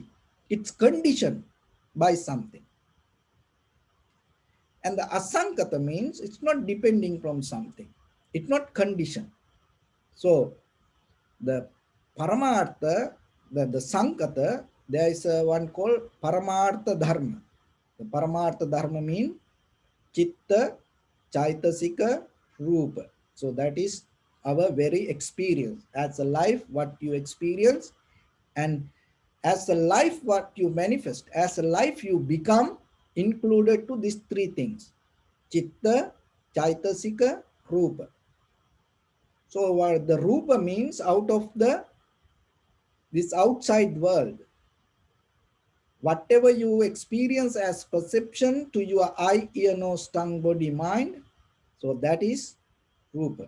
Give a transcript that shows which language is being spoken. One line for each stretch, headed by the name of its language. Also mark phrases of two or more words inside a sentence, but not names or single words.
English: It's conditioned by something. And the asankata means it's not depending from something. It's not conditioned. So the paramartha, the sankata, there is one called
Sanskrit: paramartha dharma.
English: The
Sanskrit: paramartha dharma
English: means
Sanskrit: chitta, chaitasika, rupa.
English: So that is our very experience. As a life, what you experience, and as a life, what you manifest, as a life you become, included to these three things:
Sanskrit: chitta, chaitasika, rupa.
English: So what the rupa means, out of the this outside world, whatever you experience as perception to your eye, ear, nose, tongue, body, mind, so that is rupa.